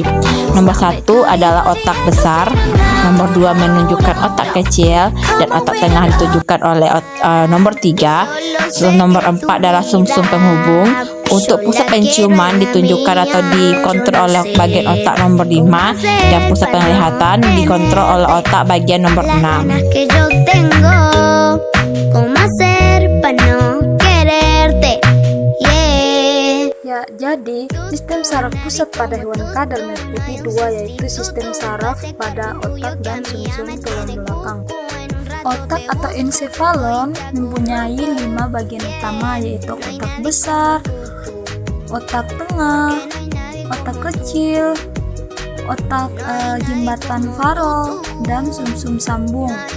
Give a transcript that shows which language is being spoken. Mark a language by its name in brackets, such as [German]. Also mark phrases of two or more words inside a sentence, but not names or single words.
[Indonesian] Nomor 1 adalah otak besar, nomor 2 menunjukkan otak kecil, dan otak tengah ditunjukkan oleh nomor 3. Nomor 4 adalah sumsum penghubung. Untuk pusat penciuman ditunjukkan atau dikontrol oleh bagian otak nomor 5, dan pusat penglihatan dikontrol oleh otak bagian nomor 6. [Spanish] Que yo tengo, ¿cómo hacer para no quererte? Yeah. [Indonesian] Ya, jadi sistem saraf pusat pada hewan kadal meliputi 2, yaitu sistem saraf pada otak dan sumsum tulang belakang. Otak atau encephalon mempunyai 5 bagian utama, yaitu otak besar, otak tengah, otak kecil, otak jembatan Farol, dan sumsum sambung.